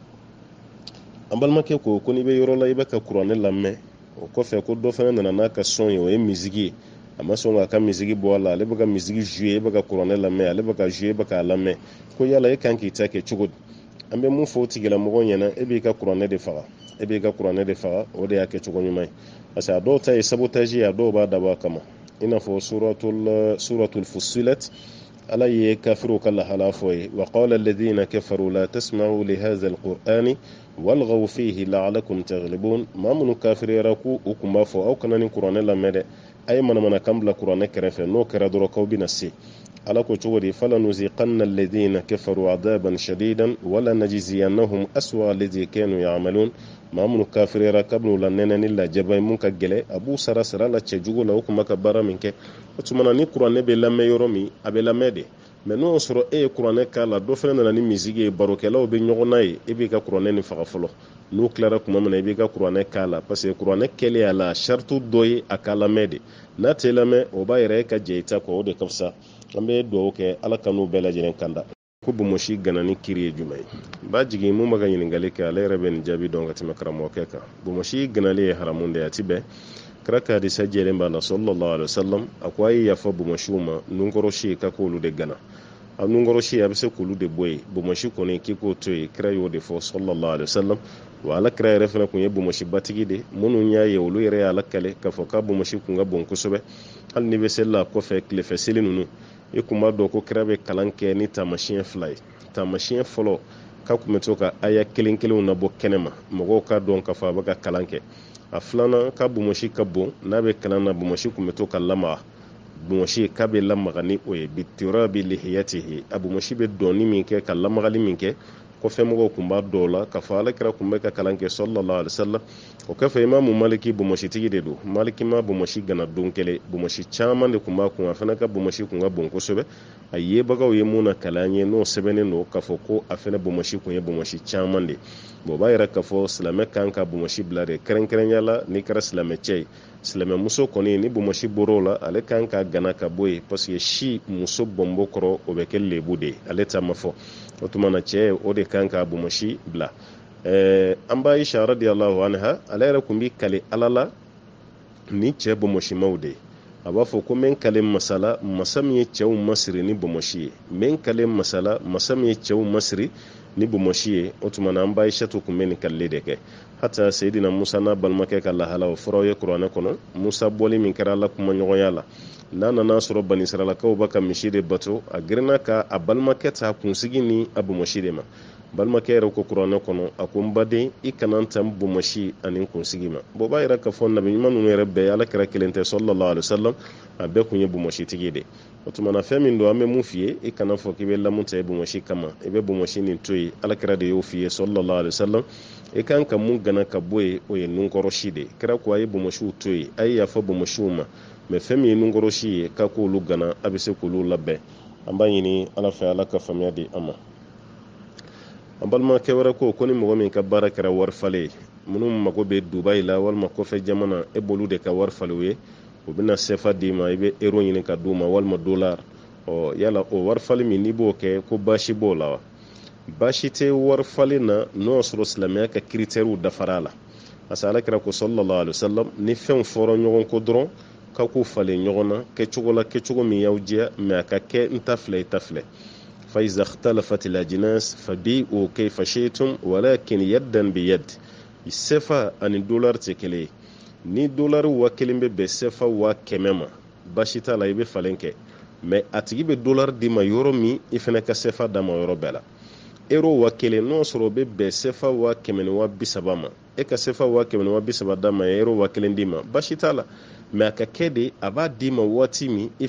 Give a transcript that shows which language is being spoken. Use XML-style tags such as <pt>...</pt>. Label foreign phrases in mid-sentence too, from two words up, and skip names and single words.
<bm>an balimakɛ ko n'i bɛ yɔrɔ la i bɛ ka kuranɛ lamɛn o kɔfɛ ko dɔ fana nana n'a ka sɔn ye o ye misigi ye a ma sɔn k'a ka misigi bɔ a la ale bɛ ka misigi jouer e bɛ ka kuranɛ lamɛn ale bɛ ka jouer e bɛ k'a lamɛn ko yala e kan k'i ta kɛ cogo di an bɛ mun fɔ o tigilamɔgɔ ɲɛna e b'i ka kuranɛ de faga o de y'a kɛ cogo ɲuman ye parce que a dɔw ta ye sabotage ye a dɔw b'a dabɔ a kama i n'a fɔ suratul fussilat ala ye kafiru ka lahala fɔ ye wa</bm> <ar>قال الذين كفروا لا تسمعوا لهذا القرآن والغوا فيه لعلكم تغلبون</ar> <bm>maa minnu kafiriyara ko u kun b'a fɔ aw kana nin kuranɛ lamɛn dɛ a ye manamanakan bila kuranɛ kɛrɛfɛ n'o kɛra dɔrɔn k'aw bɛna se ala ko cogo di</bm> <ar>فلنذيقن الذين كفروا عذابا شديدا ولنجزينهم أسوأ الذي كانوا يعملون</ar> <bm>maa minnu kafiriyara kabini u la nɛnɛni lajaba mun ka gɛlɛ a b'u sara la cɛjugu la u kun bɛ ka baara min kɛ o tuma na ni kuranɛ bɛ lamɛn yɔrɔ min a bɛ lamɛn de mɛ n'o sɔrɔ e ye kuranɛ k'a la dɔ fana nana ni misigi ye barokɛlaw bɛ ɲɔgɔn na ye e b'i ka kuranɛ nin faga fɔlɔ n'u tilara tuma min na i b'i ka kuranɛ k'a la</bm> <fr>parce que</fr> <bm>kuranɛ kɛlen a la sartu dɔ ye a ka lamɛn de n'a tɛ lamɛn o b'a yɛrɛ e ka jɛ i ta kɔ o de ka fisa an bɛ dugawu kɛ ala ka n'u bɛɛ lajɛlen kanda ko bomosi gana ni kiri ye jumɛn ye n b'a jigin mun bɛ ka ɲininkali kɛ ale yɛrɛ bɛ nin jaabi dɔn ka tɛmɛ karamɔgɔkɛ kan bomosi ganali ye haramu de ye a ti bɛn kira ka hadisa jɛlen b'a la</bm> <ar>صلى الله عليه وسلم</ar> <bm>a ko a ye yafa bomosiw ma nunkɔrɔ si ka k'olu de gana a nungɔrɔsi a bɛ se k'olu de bɔ yen bomosi kɔni k'i k'o to yen kira y'o de fɔ</bm> <ar>صلى الله عليه وسلم</ar> <bm>wa ala kira yɛrɛ fana kun ye bomosi batigi de minnu y'a ye olu yɛrɛ y'ala kɛlɛ k'a fɔ k'a bomosi kun ka bon kosɛbɛ hali ni bɛ seli la kɔfɛ tilefɛ seli ninnu i kun b'a dɔn ko kira bɛ kalan kɛ ni taamasiyɛn 2 ye taamasiyɛn fɔlɔ k'a kun bɛ to ka aya kelen kelenw nabɔ kɛnɛma mɔgɔw k'a dɔn k'a fɔ a bɛ ka kalan kɛ a filanan ka bomosi ka bon n'a bɛ kalan na bomosi kun bɛ to ka lamaga bomosi k'a bɛ lamaga ni o ye bitirabi lihiyatihi a bomosi bɛ dɔnni min kɛ ka lamagali min kɛ kɔfɛ mɔgɔw kun b'a dɔw la k'a fɔ alakira kun bɛ ka kalan kɛ</bm> <ar>صلى الله عليه وسلم</ar> <bm>o kɔfɛ imamu maliki bomositigi de don maliki ma bomosi gana don kelen bomosi caman de kun b'a kun a fana ka bomosi kun ka bon kosɛbɛ a yebagaw ye mun na kalan ye n'o sɛbɛnnen don k'a fɔ ko a fana bomosi kun ye bomosi caman de bon b'a yɛrɛ k'a fɔ silamɛ kan ka bomosi bila de kɛrɛnkɛrɛnya la n'i kɛra silamɛ cɛ ye silamɛ muso kɔni ni bomosi bɔr'o la ale kan ka gana ka bɔ yen</bm> <fr>parce que</fr> <bm>si muso bɔnbɔ kɔrɔ o bɛ kɛ lebu de ale ta ma fɔ o tuma na cɛ o de kan ka bomosi bila an b'a Aisha</bm> <ar>رضي الله عنها</ar> <bm>ale yɛrɛ kun bi kale ala la ni cɛ bomosimaw de a b'a fɔ ko men kale masala masa min ye cɛw masiri ni bomosi ye men kale masala masa min ye cɛw masiri ni bomosi ye o tuma na an b'a Aisha to kun bɛ nin kale de kɛ hata sayidina Musa n'a balimakɛ ka lahala o fɔraw ye kuranɛ kɔnɔ Musa bɔli min kɛra ala kuma ɲɔgɔnya la n'a nana sɔrɔ bani israɛlakaw b'a ka misi de bato a girinna ka a balimakɛ ta kunsigi ni a bomosi de ma balimakɛ yɛrɛ ko kuranɛ kɔnɔ a ko n baden i kana tan bomosi ani kunsigi ma bon b'a yɛrɛ k'a fɔ nabi ɲuman ninnu yɛrɛ bɛɛ ala kɛra kelen tɛ</bm> <ar>صلى الله عليه وسلم</ar> <bm>a bɛɛ kun ye bomositigi de o tuma na fɛn min don an bɛ mun f'i ye i kana fɔ k'i bɛ lamu ta i bomosi kama i bɛ bomosi nin to yen ala kɛra de y'o f'i ye</bm> <ar>صلى الله عليه وسلم</ar> <bm>i kan ka mun gana ka bɔ yen o ye nunkɔrɔsi de kɛra ko a ye bomosiw to yen a ye yafa bomosiw ma mɛ fɛn min ye nunkɔrɔsi ye k'a k'olu gana a bɛ se k'olu labɛn an b'a ɲini ala fɛ ala ka faamuya di an ma an balimakɛ wɛrɛ ko ni mɔgɔ min ka baara kɛra warifalen ye minnu mago bɛ Dubayi la walima kɔfɛ jamana e b'olu de ka warifaliw ye u bɛna sefa d'i ma i bɛ euro ɲini ka d'u ma walima dollar yala o warifali min n'i b'o kɛ ko baasi b'o la wa baasi tɛ warifalen na n'o sɔrɔ silamɛya ka critères dafara la</bm> <fr>parce que</fr> <bm>ala kɛra ko</bm> <ar>صلى الله عليه وسلم</ar> <bm>ni fɛnw fɔra ɲɔgɔn ko dɔrɔn k'aw k'u falen ɲɔgɔn na kɛcogo la kɛcogo min y'aw diya mɛ a ka kɛ n ta filɛ i ta filɛ</bm> <ar>فإذا اختلفت الأجناس فبيعوا كيف شئتم ولكن يدا بيد</ar> <bm>sefa ani dollar tɛ kelen ye ni dollar wa kelen bɛ bɛn sefa wa kɛmɛ ma baasi t'a la i bɛ falen kɛ mɛ a tigi bɛ dollar d'i ma yɔrɔ min i fana ka sefa d'a ma yɔrɔ bɛɛ la euro wa kelen n'o sɔrɔ o bɛ bɛn sefa wa kɛmɛ ni wa 30 ma e ka sefa wa kɛmɛ ni wa 30 d'a ma euro wa kelen d'i ma baasi t'a la mɛ a ka kɛ de a b'a d'i ma waati min i</bm>